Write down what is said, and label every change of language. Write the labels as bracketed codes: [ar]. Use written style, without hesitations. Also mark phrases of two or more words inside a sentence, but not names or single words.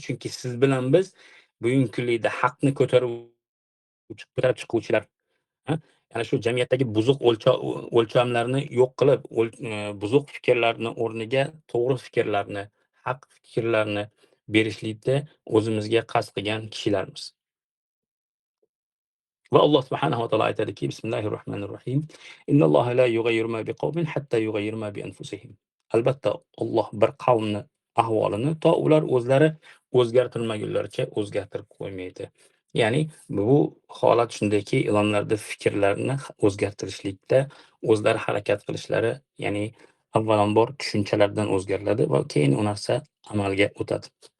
[uz] Chunki siz bilan biz bugungi kunlikda haqni ko'tarib chiquvchilar, ana shu jamiyatdagi buzuq o'lchamlarni yo'q qilib, buzuq fikrlarni o'rniga to'g'ri fikrlarni, haq fikrlarni berishlikda o'zimizga qasd qilgan kishilarmiz. Va [ar] الله سبحانه وتعالى [uz] aytadiki, Bismillahirrohmanirrohim. [ar] إن الله لا يغير ما بقوم حتى يغيروا ما بأنفسهم. [uz] Albatta, Alloh bir qavmni ahvolini to ular o'zlari o'zgartirmagunlaricha o'zgartirib qo'ymaydi. Ya'ni bu holat shundayki, ilonlarda fikrlarni o'zgartirishlikda o'zlari harakat qilishlari, ya'ni avvalambor tushunchalardan o'zgariladi va keyin u narsa amalga o'tadi.